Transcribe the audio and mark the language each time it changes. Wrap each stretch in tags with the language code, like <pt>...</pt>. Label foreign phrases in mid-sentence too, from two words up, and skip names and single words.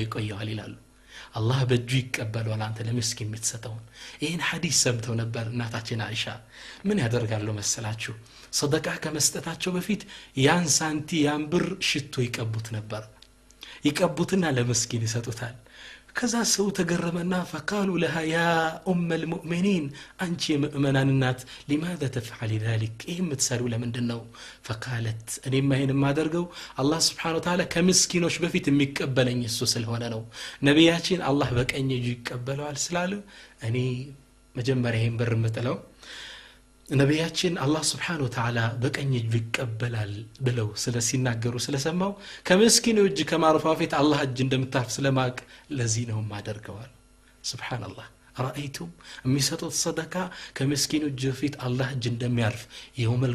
<am>ይቆየዋል ይላሉ አላህ በእጁ ይቀበለዋል አንተ ለምስኪን የምትሰጠው ይሄን ሐዲስ ሰምተው ነበር እናታችን አይሻ ምን ያደርጋሉ መሰላችሁ ሰደቃ ከመስጠታቸው በፊት ያን ሳንቲ ያን ብር ሽቶ ይቀቡት ነበር ይቀቡትና ለምስኪን ይሰጡታል ከዛ ሰው ተገረመና</am> <ar>فقالوا لها يا ام المؤمنين</ar> <am>አንቺ የምእመናን እናት</am> <ar>لماذا تفعل ذلك</ar> <am>ይሄ የምትሰሪው ለምንድነው فقالت እኔማ ይሄን ማደርገው አላህ</am> <ar>سبحانه وتعالى</ar> <am>ከምስኪኖች በፊት የሚቀበለኝ እሱ ስለሆነ ነው ነብያችን አላህ በቀኝ እጁ ይቀበለዋል ስላሉ እኔ መጀመሪያ ይሄን ብር መጥለው ነብያችን አላህ</am> <ar>سبحانه وتعالى</ar> <am>በቀኝ እጁ ይቀበላል ብለው ስለሲናገሩ ስለሰማው ከምስኪኑ እጅ ከማርፋፊት አላህ እጅ እንደምታርፍ ስለማቅ ለዚህ ነው ማደርገዋል ሱብሃንአላህ رأيتم የሚሰጡት ሰደቃ ከምስኪኑ እጅ ፊት አላህ እጅ እንደሚያርፍ የውመል</am>